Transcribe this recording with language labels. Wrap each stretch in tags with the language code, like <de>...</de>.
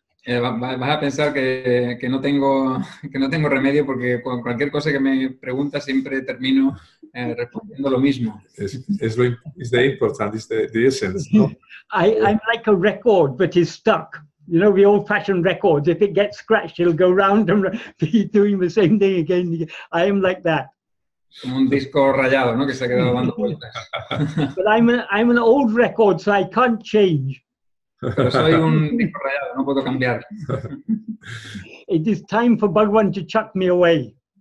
<es>Vas a pensar que no tengo remedio, porque con cualquier cosa que me preguntas siempre termino respondiendo lo mismo.</es> <en>It's the important, it's the essence, no? I'm like a record that is stuck. You know, the old-fashioned records, if it gets scratched, it'll go round and be doing the same thing again and again. I am like that.</en> <es>Como un disco rayado, ¿no?, que se ha quedado dando vueltas.</es> <en>But I'm an old record, so I can't change.</en> <es>Pero soy un disco rayado, no puedo cambiar.</es> <en>It is time for Bhagavan to chuck me away.</en>